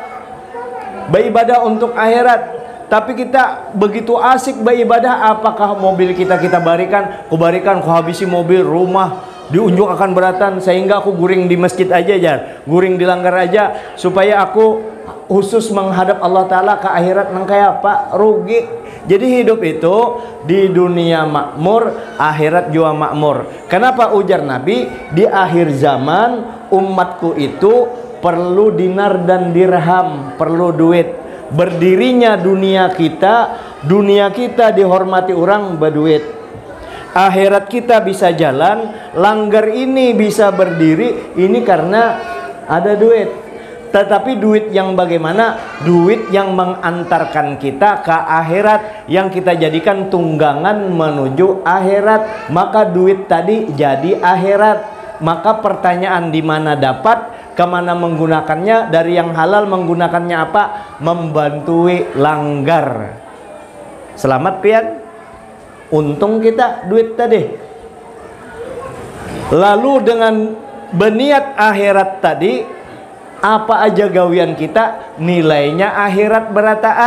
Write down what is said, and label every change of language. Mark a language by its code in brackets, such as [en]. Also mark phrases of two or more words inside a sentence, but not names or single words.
[id] Beribadah untuk akhirat. Tapi kita begitu asik beribadah, apakah mobil kita barikan, ku habisi mobil, rumah diunjuk akan beratan, sehingga aku [bjn] guring di masjid aja guring di langgar aja, [id] supaya aku khusus menghadap Allah Ta'ala ke akhirat. [bjn] Nang kayak apa? Rugi. [id] Jadi hidup itu di dunia makmur, akhirat juga makmur. Kenapa ujar Nabi? Di akhir zaman umatku itu perlu dinar dan dirham, perlu duit. Berdirinya dunia kita dihormati orang berduit. Akhirat kita bisa jalan, langgar ini bisa berdiri, ini karena ada duit. Tetapi duit yang bagaimana? Duit yang mengantarkan kita ke akhirat, yang kita jadikan tunggangan menuju akhirat. Maka duit tadi jadi akhirat. Maka pertanyaan, di mana dapat, kemana menggunakannya? Dari yang halal menggunakannya apa? Membantui langgar. Selamat pian, untung kita duit tadi. Lalu dengan berniat akhirat tadi, apa aja gawian kita nilainya akhirat berataan.